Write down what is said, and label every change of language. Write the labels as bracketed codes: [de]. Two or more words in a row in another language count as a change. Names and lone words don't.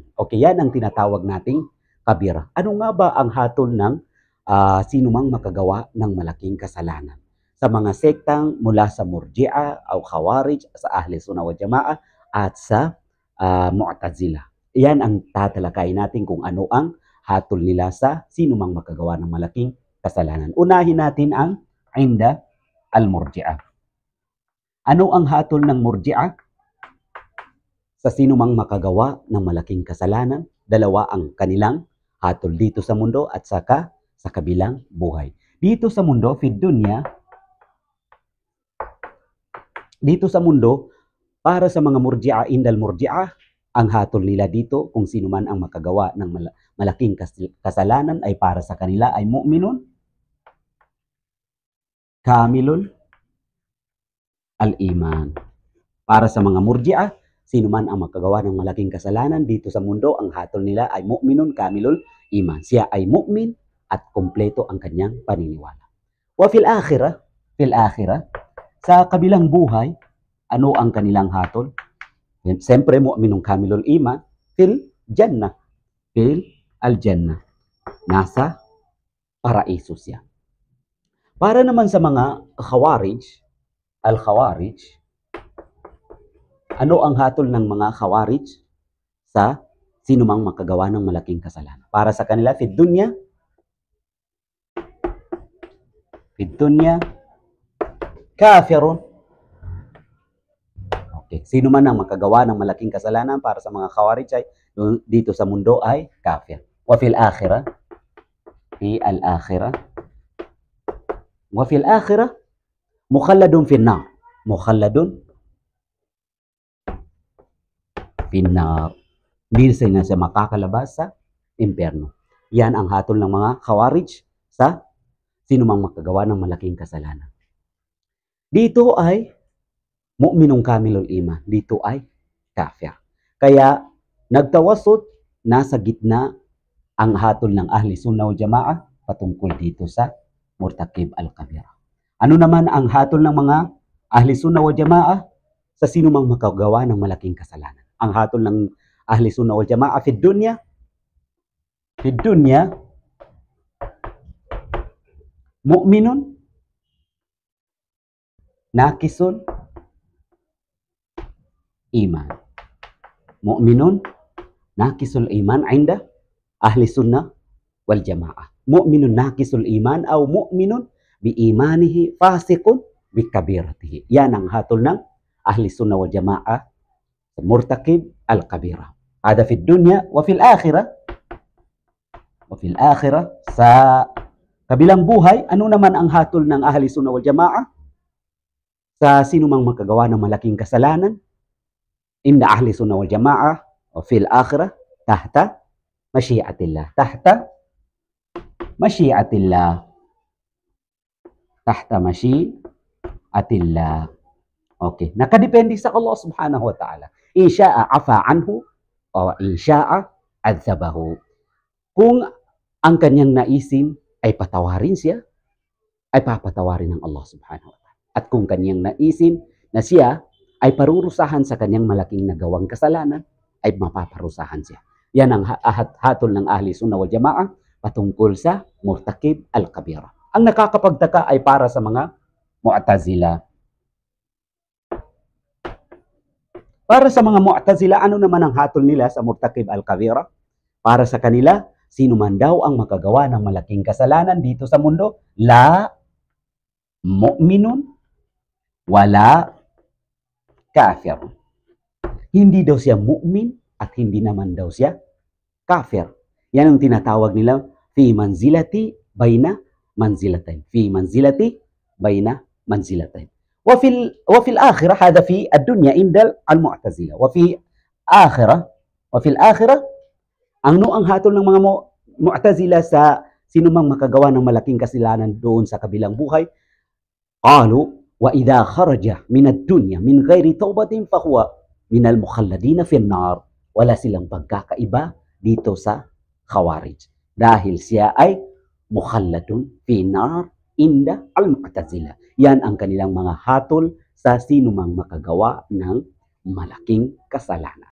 [tl] Okay, yan ang tinatawag nating kabira. Ano nga ba ang hatol ng sinumang makagawa ng malaking kasalanan? Sa mga sektang mula sa Murji'a o Khawarij, sa Ahli Sunnah wal Jamaah at sa Mu'tazila. Yan ang tatalakayin natin kung ano ang hatol nila sa sinumang makagawa ng malaking kasalanan. Unahin natin ang [ar] عند المرجئة. [tl] Ano ang hatol ng Murji'a sa sinumang makagawa ng malaking kasalanan? Dalawa ang kanilang hatol dito sa mundo at saka sa kabilang buhay. Dito sa mundo, dito sa mundo, para sa mga Murji'a, [ar] عند المرجئة, [tl] ang hatol nila dito, kung sino man ang makagawa ng malaking kasalanan, ay para sa kanila ay [ar] مؤمن كامل الإيمان. [tl] Para sa mga Murji'a, sino man ang makagawa ng malaking kasalanan dito sa mundo, ang hatol nila ay [ar] مؤمن كامل الإيمان. [tl] Siya ay mu'min at kumpleto ang kanyang paniniwala. [ar] وفي الآخرة, [tl] sa kabilang buhay, ano ang kanilang hatol? Siyempre, [ar] مؤمن كامل الإيمان في الجنة. في الجنة. [tl] Nasa paraiso siya. Para naman sa mga Khawarij, al-Khawarij, ano ang hatol ng mga Khawarij sa sinumang makagawa ng malaking kasalanan? Para sa kanila, [ar] في الدنيا كافر. [tl] Okay. Sino man ang makagawa ng malaking kasalanan para sa mga Khawarij ay dito sa mundo ay kafir. [ar] وفي الآخرة في الآخرة وفي الآخرة مخلد في النار. مخلد في النار. [tl] Hindi siya makakalabas sa impyerno. Yan ang hatol ng mga Khawarij sa sinumang makagawa ng malaking kasalanan. Dito ay [ar] مؤمن كامل الإيمان. [tl] Dito ay kafir. Kaya nagtawassut, nasa gitna ang hatol ng Ahli Sunnah wal Jamaah patungkol dito sa [ar] مرتكب الكبيرة. [tl] Ano naman ang hatol ng mga Ahli Sunnah wal Jamaah sa sinumang makagawa ng malaking kasalanan? Ang hatol ng Ahli Sunnah wal Jamaah [ar] في الدنيا مؤمن ناقص الإيمان. مؤمن ناقص الإيمان عند أهل السنة والجماعة. مؤمن ناقص الإيمان أو مؤمن بإيمانه فاسق بكبيرته. [tl] Yan ang hatol ng Ahli Sunnah wal Jamaah sa [ar] مرتكب الكبيرة. هذا في الدنيا وفي الآخرة. وفي الآخرة, [tl] sa kabilang buhay, ano naman ang hatol ng Ahli Sunnah wal Jamaah sa sinumang makagawa ng malaking kasalanan? [ar] عند أهل السنة والجماعة وفي الآخرة تحت مشيئة الله. تحت مشيئة الله تحت مشيئة الله. [tl] Okay. Nakadepende sa Allah [ar] سبحانه وتعالى. إن شاء عفا عنه أو إن شاء عذبه. [tl] Kung ang kanyang naisin ay patawarin siya, ay papatawarin ng Allah [ar] سبحانه وتعالى. [tl] At kung kanyang naisin na siya ay parurusahan sa kanyang malaking nagawang kasalanan, ay mapaparusahan siya. Yan ang hatol ng Ahli Sunnah wal Jamaah patungkol sa [ar] مرتكب الكبيرة. [tl] Ang nakakapagtaka ay para sa mga Mu'tazila. Para sa mga Mu'tazila, ano naman ang hatol nila sa [ar] مرتكب الكبيرة? [tl] Para sa kanila, sino man daw ang makagawa ng malaking kasalanan dito sa mundo, [ar] لا مؤمن ولا كافر. [tl] Hindi daw siya mu'min at hindi naman daw siya kafir. Yan ang tinatawag nila [ar] في منزلة بين المنزلتين. في منزلة بين المنزلتين. وفي الآخرة هذا في الدنيا عند المعتزلة وفي الآخرة [tl] ang hatol ng mga Mu'tazila sa sino mang makagawa ng malaking kasalanan doon sa kabilang buhay, [ar] قالوا وإذا خرج من الدنيا من غير توبة فهو من المخلدين في النار. [tl] Wala silang pagkakaiba dito sa Khawarij dahil siya ay [ar] مخلد في النار عند المعتزلة. [tl] Yan ang kanilang mga hatol sa sino mang makagawa ng malaking kasalanan.